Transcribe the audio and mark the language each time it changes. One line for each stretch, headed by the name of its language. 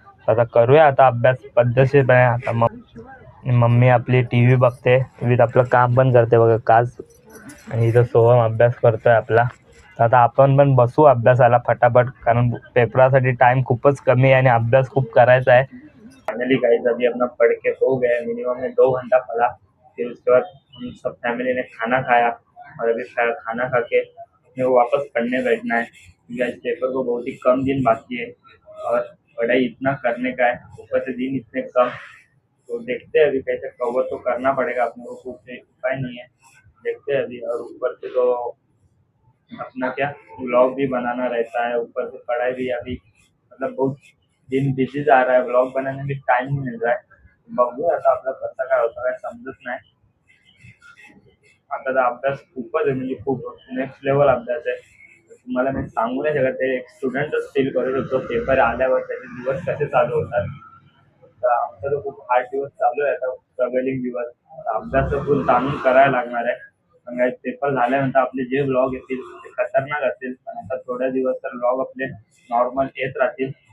Marathi: आता करूया आता अभ्यास पद्धतशीरपणे। आता मम्मी आपली TV बघते, टीव्हीत आपलं काम पण करते बघा काच, आणि इथं सोहम अभ्यास करतोय आपला। तर आता आपण पण बसू अभ्यासाला फटाफट, कारण पेपरासाठी टाइम खूपच कमी आहे आणि अभ्यास खूप करायचा है।
Hindi: फाइनली गाइस अभी अपना पढ़ के हो गया, मिनिमम में 2 घंटा पढ़ा। फिर उसके बाद हम सब फैमिली ने खाना खाया, और अभी खाना खा के अपने को वापस पढ़ने बैठना है क्योंकि आज पेपर को बहुत ही कम दिन बाकी है, और पढ़ाई इतना करने का है, ऊपर से दिन इतने कम। तो देखते हैं अभी कैसे कवर तो करना पड़ेगा अपने को, कुछ उपाय नहीं है। देखते हैं अभी। और ऊपर से तो अपना क्या व्लॉग भी बनाना रहता है, ऊपर से पढ़ाई भी अभी मतलब बहुत दिन बिझी जा रहा है, व्लॉग बनाने में टाइम नहीं मिल रहा है।
Marathi: बघूया आता आपला कसं काय होतं काय समजत नाही। आता तर अभ्यास खूपच आहे, म्हणजे खूप नेक्स्ट लेवल अभ्यास आहे। तुम्हाला मी सांगू नाही शकत, ते एक स्टुडंटच फील करू शकतो पेपर आल्यावर त्याचे दिवस कसे चालू होतात। तर आमचा तर खूप हार्ड दिवस चालू आहे आता, स्ट्रगलिंग दिवस। अभ्यास तर फुल ताणून करायला लागणार आहे, कारण पेपर झाल्यानंतर आपले जे व्लॉग येतील ते खतरनाक असतील, पण आता थोड्या दिवस तर व्लॉग आपले नॉर्मल येत राहतील।